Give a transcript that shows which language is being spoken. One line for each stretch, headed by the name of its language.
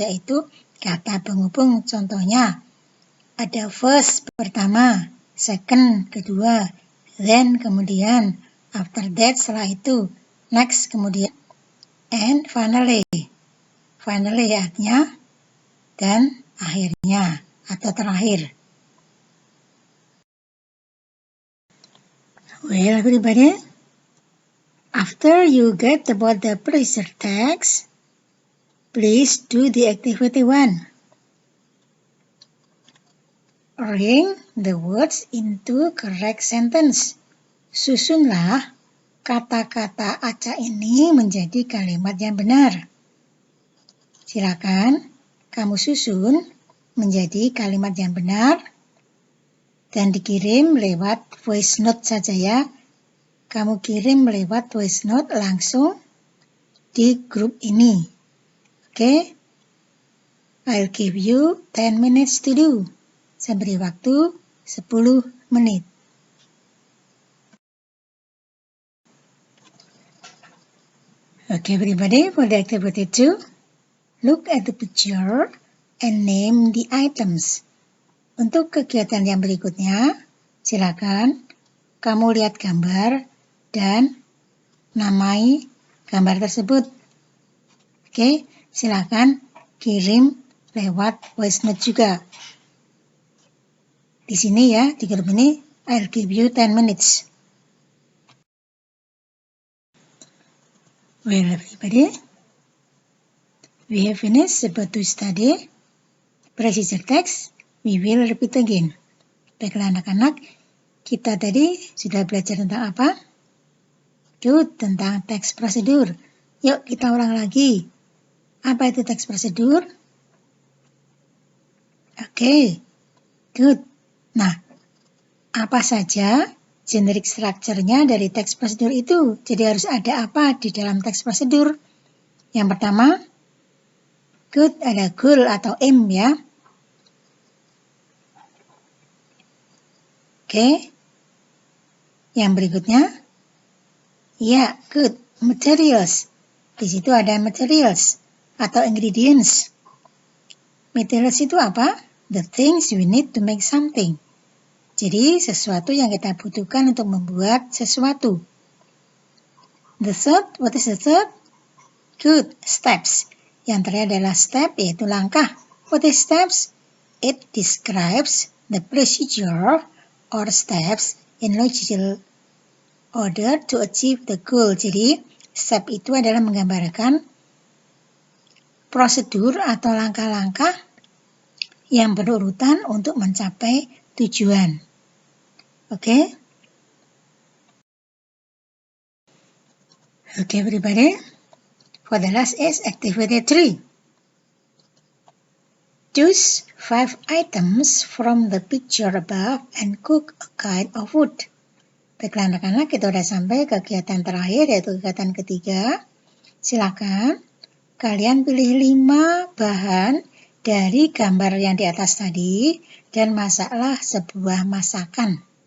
Indonesian: Yaitu kata penghubung. Contohnya, ada first pertama, second kedua, then kemudian, after that setelah itu, next kemudian, and finally. Finally artinya dan akhirnya atau terakhir.
English: Well, everybody, after you get about the pleasure text, please do the activity 1. Arrange the words into correct sentence.
Indonesian: Susunlah kata-kata acak ini menjadi kalimat yang benar. Silakan kamu susun menjadi kalimat yang benar dan dikirim lewat voice note saja ya. Kamu kirim lewat voice note langsung di grup ini. Oke?
English: I'll give you 10 minutes to do.
Indonesian: Saya beri waktu 10 menit.
English: Okay, everybody, for the activity 2, look at the picture and name the items.
Indonesian: Untuk kegiatan yang berikutnya, silakan kamu lihat gambar dan namai gambar tersebut. Oke, silakan kirim lewat voice note juga. Di sini ya, di grup ini,
English: I'll give you 10 minutes. Well, everybody, we have finished about to study procedure text. We will repeat again.
Indonesian: Baiklah anak-anak, kita tadi sudah belajar tentang apa? Good, tentang text prosedur. Yuk kita ulang lagi. Apa itu text prosedur? Oke, good. Nah, apa saja generic structure-nya dari text prosedur itu? Jadi harus ada apa di dalam text prosedur? Yang pertama, good, ada goal atau aim ya. Oke. Yang berikutnya, ya, good, materials. Di situ ada materials atau ingredients. Materials itu apa?
English: The things we need to make something.
Indonesian: Jadi, sesuatu yang kita butuhkan untuk membuat sesuatu.
English: The third, what is the third? Good, steps.
Indonesian: Yang terakhir adalah step, yaitu langkah.
English: What is steps? It describes the procedure or steps in logical order to achieve the goal.
Indonesian: Jadi, step itu adalah menggambarkan prosedur atau langkah-langkah yang berurutan untuk mencapai tujuan. Oke?
English: Okay, everybody. For the last is activity 3. Choose 5 items from the picture above and cook a kind of food.
Indonesian: Baiklah anak-anak, kita sudah sampai kegiatan terakhir, yaitu kegiatan ketiga. Silakan kalian pilih 5 bahan dari gambar yang di atas tadi dan masaklah sebuah masakan.